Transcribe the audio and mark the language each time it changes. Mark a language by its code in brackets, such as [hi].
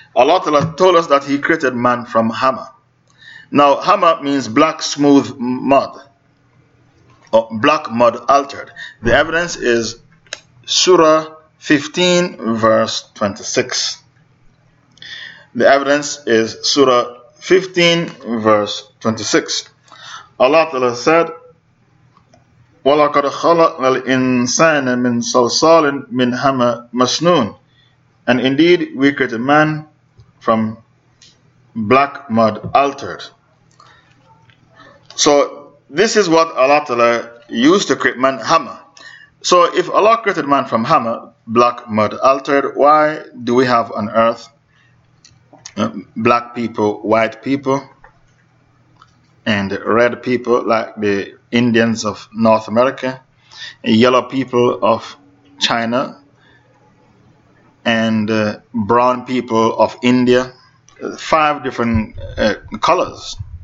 [en] Allah Ta'ala told us that he created man from Hama. Now, Hama means black smooth mud, or black mud altered. The evidence is Surah 15, verse 26. The evidence is Surah 15, verse 26. Allah Ta'ala said, [ar] وَلَقَدْ خَلَقْنَا الْإِنسَانَ مِنْ صَلْصَالٍ مِنْ حَمَىٰ مَسْنُونَ. [en] And indeed, we created man from black mud altered. So this is what Allah Ta'ala used to create man, Hama. So if Allah created man from Hama, black mud altered, why do we have on earth black people, white people, and red people like the Indians of North America, yellow people of China, and brown people of India, five different colors?